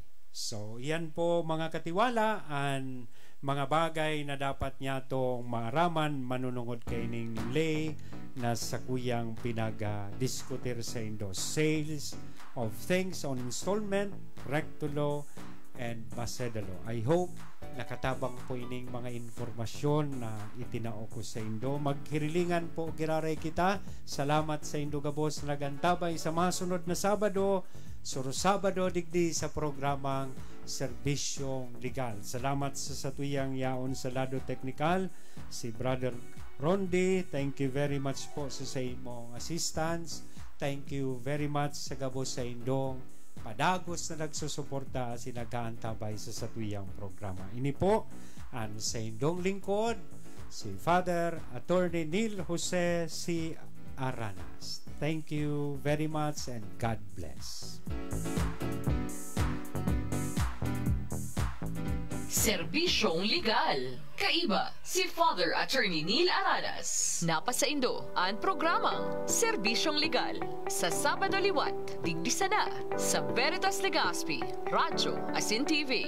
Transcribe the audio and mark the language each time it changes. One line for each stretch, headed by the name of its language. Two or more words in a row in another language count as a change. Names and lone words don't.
Bikol: So, yan po mga katiwala ang mga bagay na dapat niya itong maaraman manunungod kay ning lay na sa kuyang pinaga-diskutir sa indo.
English: Sales of things on installment, recto law, and Macedalo.
Bikol: I hope nakatabang po ining mga informasyon na itinao ko sa Indo. Maghirilingan po giraray kita. Salamat sa Indo gabos nagantabay sa mga sunod na Sabado. Suro Sabado digdi sa programang Serbisyong Legal. Salamat sa satuyang yaon sa lado teknikal si Brother Rondi.
English: Thank you very much
Bikol: po sa imong
English: assistance. Thank you very much
Bikol: sa gabos sa Indong padagos na nagsusuporta sinagaantabay sa satuyang programa. Ini po ang sa Indong lingkod, si Father Attorney Neil Jose C. Aranas.
English: Thank you very much and God bless.
Bikol: Serbisyong Legal. Kaiba si Father Attorney Neil Aranas. Napasaindo ang programang Serbisyong Legal sa Sabado liwat, digdi sada sa Veritas Legazpi, Radyo asin TV.